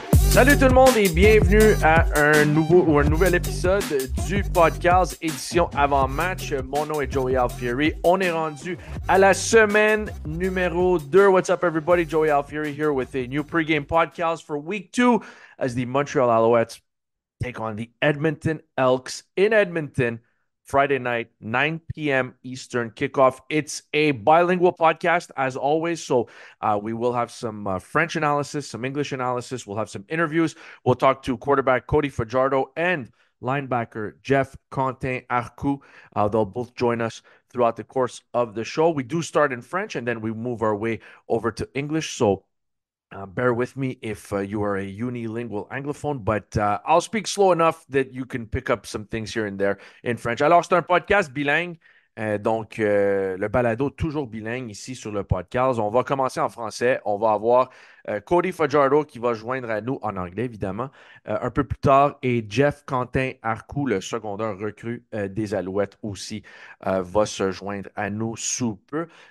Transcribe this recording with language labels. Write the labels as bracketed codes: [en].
[fr] Salut tout le monde et bienvenue à un nouvel épisode du podcast édition avant-match. Mon nom est Joey Alfieri. On est rendu à la semaine numéro 2. [en] What's up everybody? Joey Alfieri here with a new pregame podcast for week 2 as the Montreal Alouettes take on the Edmonton Elks in Edmonton. Friday night, 9 p.m. Eastern kickoff. It's a bilingual podcast, as always. So we will have some French analysis, some English analysis. We'll have some interviews. We'll talk to quarterback Cody Fajardo and linebacker Jeff Quentin Arcou. They'll both join us throughout the course of the show. We do start in French, and then we move our way over to English. So bear with me if you are a unilingual anglophone, but I'll speak slow enough that you can pick up some things here and there in French. [fr] Alors, c'est un podcast bilingue, donc le balado toujours bilingue ici sur le podcast. On va commencer en français. On va avoir Cody Fajardo qui va joindre à nous en anglais, évidemment, un peu plus tard, et Jeff Quentin Arcou, le secondaire recrue des Alouettes aussi, va se joindre à nous sous peu.